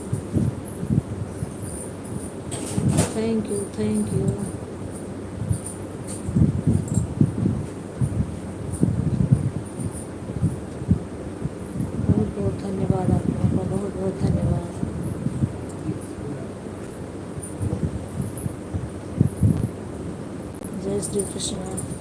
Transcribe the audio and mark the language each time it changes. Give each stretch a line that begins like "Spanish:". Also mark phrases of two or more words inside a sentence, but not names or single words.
English: thank you, thank you.
Hindi: बहुत बहुत धन्यवाद आप लोगों का, बहुत बहुत धन्यवाद। जय श्री कृष्णा।